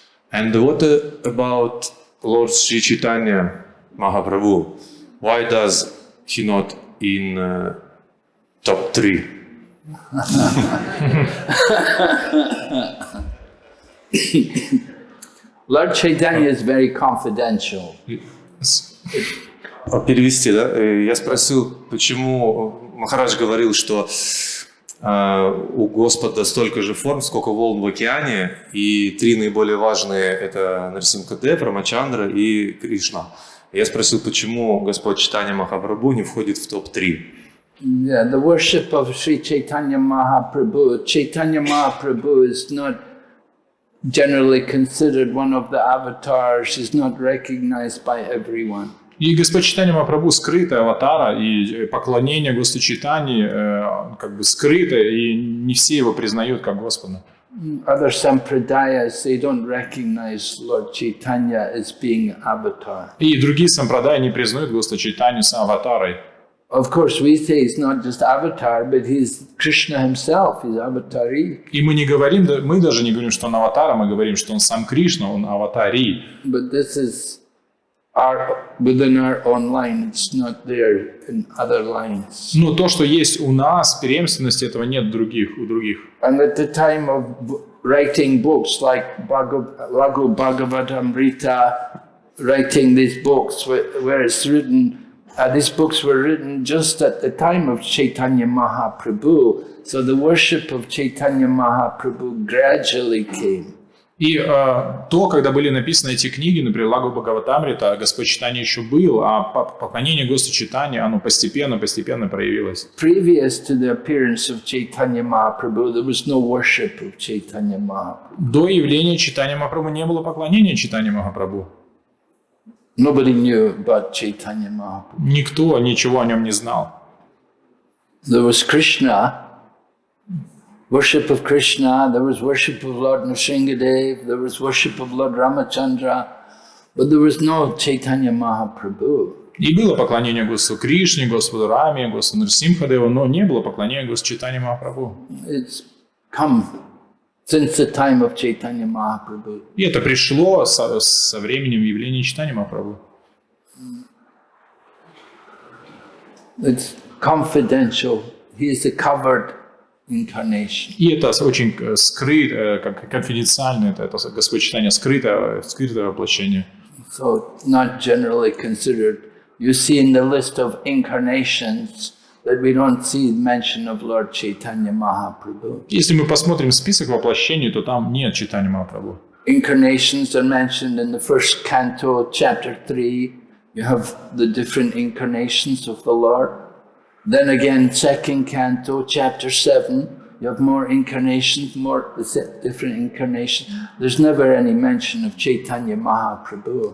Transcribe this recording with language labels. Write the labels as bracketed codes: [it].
[en] And what about Lord Sri Chaitanya Mahaprabhu? Why does he not in top 3? Lord Chaitanya is very confidential. [ru] Перевести, да? Я спросил, почему Махарадж говорил, что у Господа столько же форм, сколько волн в океане, и три наиболее важные — это Нарсимхадев, Рамачандра и Кришна. Я спросил, почему Господь Чайтанья Махапрабху не входит в топ-3. [en] Yeah, the worship of Sri Chaitanya Mahaprabhu is not generally considered one of the avatars, is not recognized by everyone. [ru] И Господь Чайтанья Махапрабху скрытая аватара, и поклонение Господу Чайтаньи как бы скрыто, и не все его признают как Господа. [en] Other sampradayas, they don't recognize Lord Chaitanya as being avatar. [ru] И другие сампрадаи не признают Господа Чайтанью с аватарой. [en] Of course, we say he's not just avatar, but he's Krishna himself, he's avatari. [ru] И мы не говорим, мы даже не говорим, что он аватар, мы говорим, что он сам Кришна, он аватари. [en] But this is within our own line, it's not there in other lines. [ru] Но то, что есть у нас, преемственности этого нет у других. [en] And at the time of writing books like Laghu Bhagavatamrita, writing these books where it's written, these books were written just at the time of Chaitanya Mahaprabhu, so the worship of Chaitanya Mahaprabhu gradually came. [ru] И то, когда были написаны эти книги, например, Лагу Бхагаватамрита, Господь Чайтанья еще был, а поклонение Господу Чайтаньи, оно постепенно проявилось. [en] Previous to the appearance of Chaitanya Mahaprabhu, there was no worship of Chaitanya Mahaprabhu. [ru] До явления Чайтанья Махапрабху не было поклонения Чайтаньи Махапрабху. [en] Nobody knew about Chaitanya Mahaprabhu. [ru] Никто ничего о нем не знал. [en] There was Krishna, worship of Krishna, there was worship of Lord Nrsimhadev, there was worship of Lord Ramachandra, but there was no Chaitanya Mahaprabhu. [ru] И было поклонение Господу Кришне, Господу Раме, Господу Нрсимхадеву, но не было поклонения Господу Чайтаньи Махапрабху. [en] It's come since the time of Chaitanya Mahaprabhu. [ru] И это пришло со временем явления Чайтаньи Махапрабху. [en] It's confidential. He is a covered incarnation. [ru] И это очень скрыто, как конфиденциально, это Господь Чайтанья скрытое воплощение. [en] So not generally considered. You see in the list of incarnations that we don't see mention of Lord Chaitanya Mahaprabhu. [ru] Если мы посмотрим список воплощений, то там нет Чайтаньи Махапрабху. [en] Incarnations are mentioned in the first canto, chapter 3. You have the different incarnations of the Lord. Then again, second canto, chapter 7, you have more incarnations, more different incarnations. There's never any mention of Chaitanya Mahaprabhu.